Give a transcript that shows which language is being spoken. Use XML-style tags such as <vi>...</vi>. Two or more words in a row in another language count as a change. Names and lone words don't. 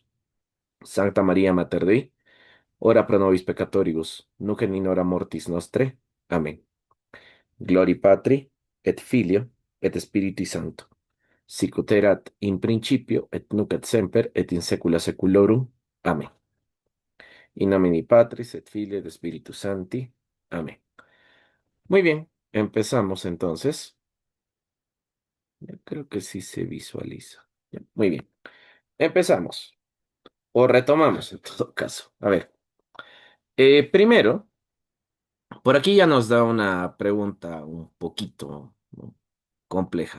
<la>Sancta María Mater Dei, ora pro nobis peccatoribus, nunc et in hora mortis nostre. Amén. Glory Patri, et Filio, et Spiritui Sancto. Sicut erat in principio, et nunc et semper, et in saecula saeculorum. Amén. In nomine Patris, et Filii, et Spiritus Sancti. Amén.</la> <es>Muy bien, empezamos entonces. Yo creo que sí se visualiza. Ya, muy bien, empezamos. O retomamos en todo caso. A ver, primero, por aquí ya nos da una pregunta un poquito, ¿no?, compleja.</es>